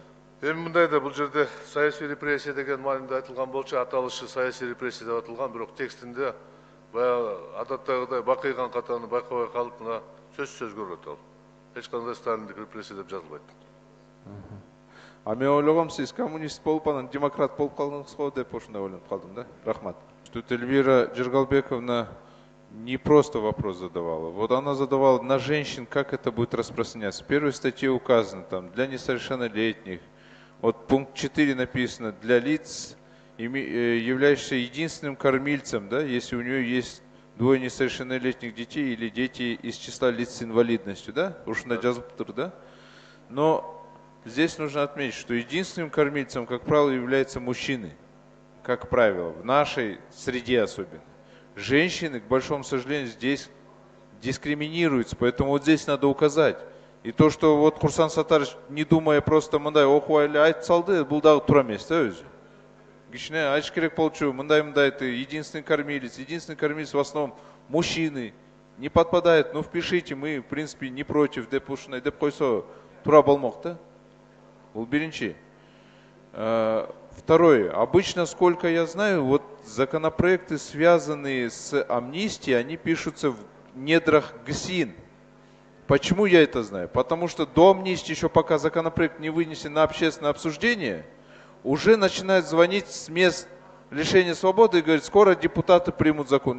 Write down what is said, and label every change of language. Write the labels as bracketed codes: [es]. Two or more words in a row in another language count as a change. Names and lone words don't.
[ky] Эми мындайда, бул жерде саясий репрессия деген маанинде айтылган болчу, аталышы саясий репрессия деп атылган, бирок текстинде баягы адаттагыдай бакыйган катаны байкабай калып, мына сөзсүз көрүнөт ал. Эч кандай сталиндик репрессия деп жазылбайт. Мен ойлогом, сиз коммунист болуп, анан демократ болуп калдыңыз го деп ошондой ойлонуп калдым да. Рахмат. [ru] Тут Эльвира Джергалбековна не просто вопрос задавала. Вот она задавала на женщин, как это будет распространяться. В первой статье указано, там, для несовершеннолетних. Вот пункт 4 написано, для лиц, являющихся единственным кормильцем, да, если у нее есть двое несовершеннолетних детей или дети из числа лиц с инвалидностью, да? Уж на джазбур, да? Но здесь нужно отметить, что единственным кормильцем, как правило, являются мужчины. Как правило, в нашей среде особенно. Женщины, к большому сожалению, здесь дискриминируются, поэтому вот здесь надо указать. И то, что вот [ky] Курсан Сатарович, [ru] не думая просто [ky] мындай окуайлы айтып салды, бул дагы туура эмес да өзү. Кичине айтыш керек болчу, мындай [ru] это единственный кормилец в основном мужчины. Не подпадает, ну впишите, мы в принципе не против, [ky] деп ушундай деп койсо туура болмок да. Бул биринчи. [ru] Второе. Обычно, сколько я знаю, вот законопроекты, связанные с амнистией, они пишутся в недрах ГСИН. Почему я это знаю? Потому что до амнистии, еще пока законопроект не вынесен на общественное обсуждение, уже начинают звонить с мест лишения свободы и говорят, скоро депутаты примут закон.